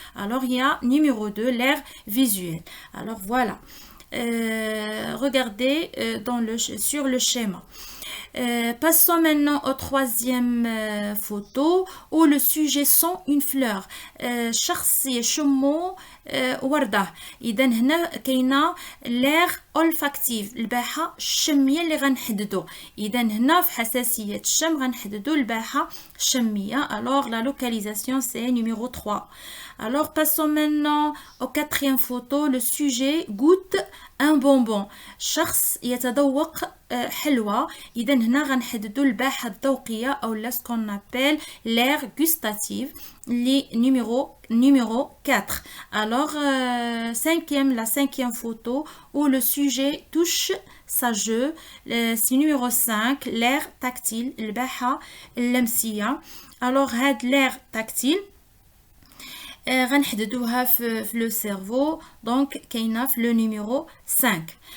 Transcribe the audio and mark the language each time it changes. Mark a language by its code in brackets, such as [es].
[fr] alors il y a numéro 2 l'air visuel. alors voilà, regardez sur le schéma. Passons maintenant au troisième photo où le sujet sent une fleur. [ar] شخص يشمو وردة. إذا هنا كاينة [fr] l'air olfactif، [ar] الباحة الشمية اللي غنحددو. إذا هنا في حساسية الشم غنحددو الباحة الشمية. [fr] alors la localisation c'est numéro 3. alors passons maintenant au quatrième photo. le sujet goûte un bonbon. [ar] شخص يتذوق حلوى. إذا هنا غنحددو الباحة الذوقية أو [fr] ce qu'on appelle l'air gustatif. les numéro 4. Alors, la cinquième photo où le sujet touche sa jeu, c'est numéro 5, l'air tactile, [ar] الباحة اللمسية. [fr] Alors, l'air tactile, [ar] غنحددوها في [fr] le cerveau, donc [ar] كاينه في [fr] le numéro 5.